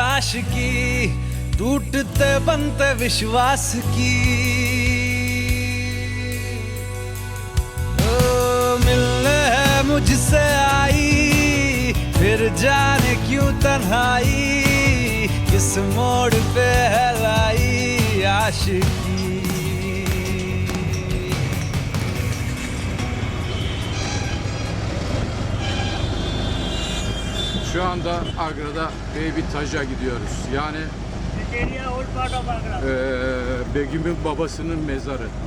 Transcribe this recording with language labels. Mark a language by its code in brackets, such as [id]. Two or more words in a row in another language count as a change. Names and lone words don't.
[hi] आशिकी टूटते बनते विश्वास की। ओ मिलने है मुझसे आई, फिर जाने क्यों तन्हाई, किस मोड़ पे है लाई आशिकी। [tr] Şu anda Agra'da Beybitaj'a gidiyoruz. Yani Begüm'ün babasının mezarı.